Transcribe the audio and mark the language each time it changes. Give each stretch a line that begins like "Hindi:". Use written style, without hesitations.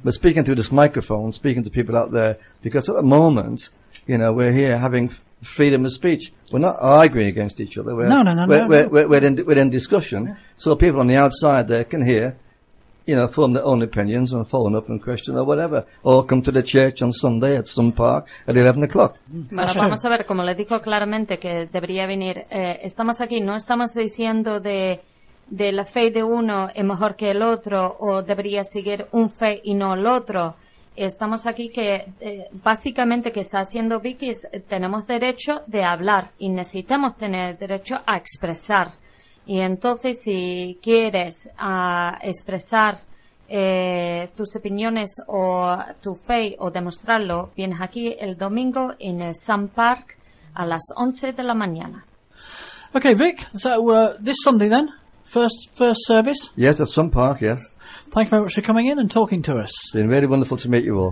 English: We're speaking through this microphone, speaking to people out there, because at the moment, you know, we're here having freedom of speech. We're not arguing against each other. We're in discussion. Yeah. So people on the outside there can hear, you know, form their own opinions and phone up and question or whatever. Or come to the church on Sunday at some park at 11 o'clock.
Spanish: Bueno, vamos a ver, como le dijo claramente que debería venir, estamos aquí, no estamos diciendo de la fe de uno es mejor que el otro o debería seguir un fe y no el otro. Estamos aquí que, básicamente, que está haciendo Vicky, tenemos derecho de hablar y necesitamos tener derecho a expresar. Y entonces, si quieres expresar tus opiniones o tu fe o demostrarlo, vienes aquí el domingo en el Sun Park a las 11 de la mañana.
English: Okay, Vic, so this Sunday then, first service? Yes, at Sun Park, yes. Thank you very much for coming in and talking to us. It's been really wonderful to meet you all.